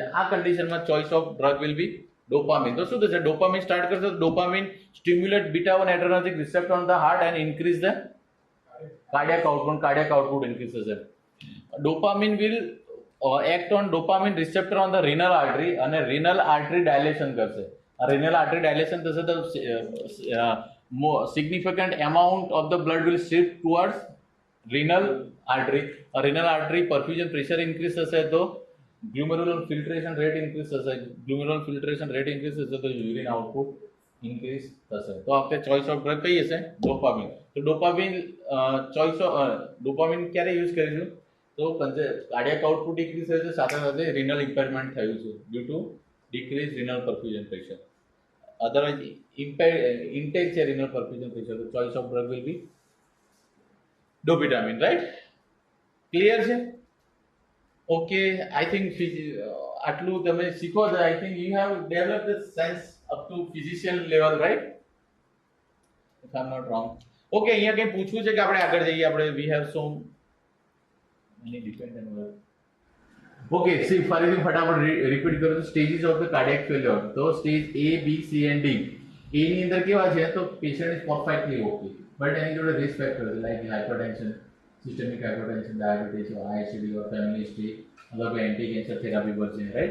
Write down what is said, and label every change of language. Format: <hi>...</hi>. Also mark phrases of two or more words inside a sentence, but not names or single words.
<en>આ કન્ડિશનમાં choice of drug will be dopamine.</en> <gu>તો શું થશે?</gu> <en>dopamine start</en> <gu>કરશે તો</gu> <en>dopamine stimulate beta 1 adrenergic receptor on the heart and increase the cardiac output increase થશે. dopamine will act on dopamine receptor on the renal artery અને renal artery dilation કરશે. renal artery dilation</en> <gu>થશે તો</gu> <en>significant amount of the blood will shift towards renal artery. renal artery perfusion pressure increase</en> <gu>થશે તો</gu> <en>glomerular filtration rate increase થશે. glomerular filtration rate increase</en> <gu>થશે તો</gu> <en>urine output increase થશે.</en> <gu>તો આપણે</gu> <en>choice of drug</en> <gu>કઈ હશે? ડોપામિન. તો ડોપામિન ડોપામિન ક્યારે યુઝ કરીશું?</gu> <en>તો cardiac output decrease</en> <gu>થયું છે, સાથે સાથે</gu> <en>renal impairment</en> <gu>થયું છે</gu> <en>due to decrease renal perfusion pressure. otherwise intact છે renal perfusion pressure, તો choice of drug will be dobutamine, right?</en> <gu>ક્લિયર છે?</gu> <en>okay, I think</en> <gu>આટલું તમે શીખો તો</gu> <en>I think you have develop the sense up to physician level, right? if I am not wrong.</en> <gu>ઓકે, અહીંયા કંઈ પૂછવું છે કે આપણે આગળ જઈએ?</gu> <en>આપણે we have so any dependent work. Okay, see</en> <gu>ફરીથી ફટાફટ રિપીટ કરું તો</gu> <en>stages of the cardiac failure.</en> <gu>તો સ્ટેજ A, B, C and D. A ની અંદર કેવા છે?</gu> <en>તો patient is perfectly okay, but</en> <gu>એની જોડે</gu> <en>risk factor like hypertension, systemic hypertension, diabetes, ISD or family history</en> <gu>અથવા કોઈ</gu> <en>anti cancer therapy</en> <gu>પર છે,</gu> <en>રાઈટ.</en>